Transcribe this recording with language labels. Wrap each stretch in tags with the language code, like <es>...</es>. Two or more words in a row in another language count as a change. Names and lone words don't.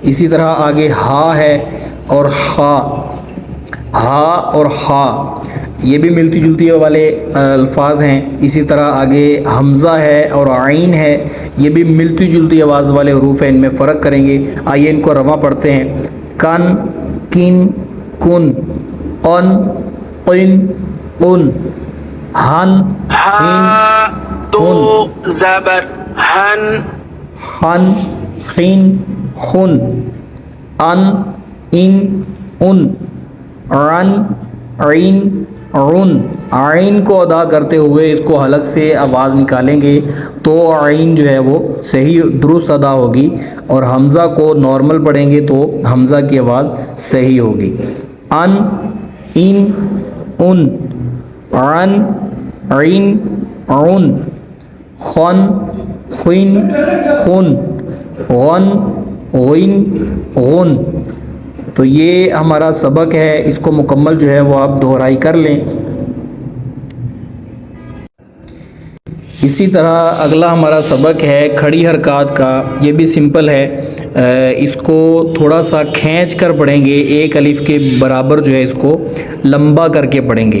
<hi>इसी तरह आगे हा है और हा, हा और हा ये भी मिलती जुलती वाले अल्फाज हैं। इसी तरह आगे हमज़ा है और आइन है, ये भी मिलती जुलती आवाज़ वाले हरूफ हैं, इनमें फ़र्क करेंगे। आइए इनको रवा पढ़ते हैं।</hi> <ar>कन किन कुन, कन किन कुन, हन हिन</ar> <hi>दो ज़बर हन,</hi> <ar>हन हिन हुन, अन इन उन, रन आइन रुन।</ar> <hi>आइन को अदा करते हुए इसको हलक से आवाज़ निकालेंगे तो आइन जो है वो सही दुरुस्त अदा होगी, और हमज़ा को नॉर्मल पढ़ेंगे तो हमज़ा की आवाज़ सही होगी।</hi> <ar>अन इन उन, रन आइन रुन, खन खुन खुन, गन गुन गुन।</ar> <hi>तो ये हमारा सबक है, इसको मुकम्मल जो है वो आप दोहराई कर लें। इसी तरह अगला हमारा सबक है खड़ी हरकत का। ये भी सिंपल है, इसको थोड़ा सा खींच कर पढ़ेंगे, एक अलिफ के बराबर जो है इसको लंबा करके पढ़ेंगे।</hi>